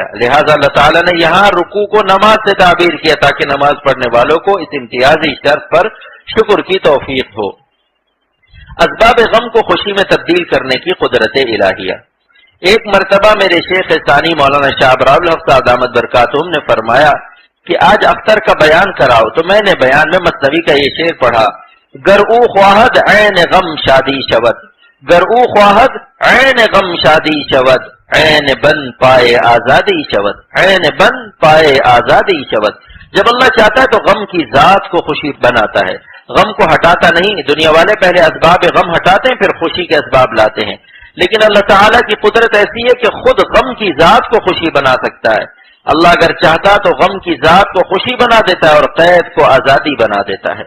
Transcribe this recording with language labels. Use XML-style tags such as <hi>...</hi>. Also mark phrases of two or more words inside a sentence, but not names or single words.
<ur>لہذا اللہ تعالیٰ نے یہاں رکوع کو نماز سے تعبیر کیا تاکہ نماز پڑھنے والوں کو اس امتیازی شرط پر شکر کی توفیق ہو. اسباب غم کو خوشی میں تبدیل کرنے کی قدرت الہیہ. ایک مرتبہ میرے شیخ ثانی مولانا شاہ ابرار الحق</ur> <ar>دامت برکاتہم</ar> <ur>نے فرمایا کہ آج اختر کا بیان کراؤ، تو میں نے بیان میں مثنوی کا یہ شعر پڑھا:</ur> <fa>گر او خواہد عین غم شادی شود، گر او خواہد عین غم شادی شود، عین بن پائے آزادی شود، عین بن پائے آزادی شود.</fa> <ur>جب اللہ چاہتا ہے تو غم کی ذات کو خوشی بناتا ہے، غم کو ہٹاتا نہیں. دنیا والے پہلے اسباب غم ہٹاتے ہیں، پھر خوشی کے اسباب لاتے ہیں. لیکن اللہ تعالیٰ کی قدرت ایسی ہے کہ خود غم کی ذات کو خوشی بنا سکتا ہے. اللہ اگر چاہتا تو غم کی ذات کو خوشی بنا دیتا ہے اور قید کو آزادی بنا دیتا ہے.</ur>